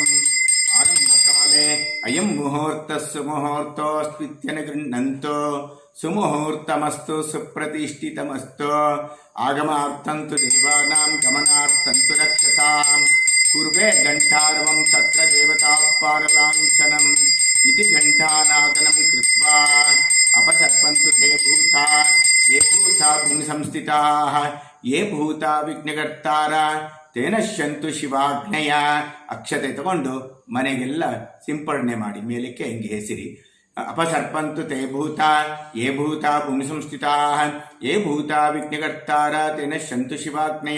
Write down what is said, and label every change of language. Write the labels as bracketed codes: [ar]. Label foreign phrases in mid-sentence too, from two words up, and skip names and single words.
[sa] ಆರಂಭಕಾಲೆ ಅಯಂ ಮುಹೂರ್ತಸ್ಸು ಮುಹೂರ್ತೋಸ್ತ್ವಿತ್ಯನ ಗೃಹ್ಣಂತೋ ಸುಮುಹೂರ್ತಮಸ್ತು ಸುಪ್ರತಿಷ್ಠಿತಮಸ್ತು. ಆಗಮಾರ್ಥಂತು ದೇವಾನಾಂ ಗಮನಾರ್ಥಂತು ರಕ್ಷಸಾಂ. ಕುರ್ವೆ ಘಂಟಾರವಂ ತತ್ರ ದೇವತಾಃ ಪಾರಲಾಂಛನಂ ಇತಿ ಘಂಟಾನಾದನಂ ಕೃತ್ವಾ ಅಪಸರ್ಪಂತು ತೇ ಭೂತಾ ಯೇ ಭೂತಾ ಭೂಮಿ ಸಂಸ್ಥಿತಾಃ ಯೇ ಭೂತಾ ವಿಘ್ನಕರ್ತಾರ ತೇನಶ್ಯಂತು ಶಿವಾಜ್ಞೆಯ. [kn] ಅಕ್ಷತೆ ತಗೊಂಡು ಮನೆಗೆಲ್ಲ ಸಿಂಪಡಣೆ ಮಾಡಿ ಮೇಲಕ್ಕೆ ಹಿಂಗೆ ಹೆಸರಿ. [sa] ಅಪಸರ್ಪಂತು ತೇ ಭೂತಾ ಯೇ ಭೂತಾ ಭೂಮಿ ಸಂಸ್ಥಿತಾಃ ಯೇ ಭೂತಾ ವಿಘ್ನಕರ್ತಾರ ತೇನಶ್ಯಂತು ಶಿವಾಜ್ಞೆಯ.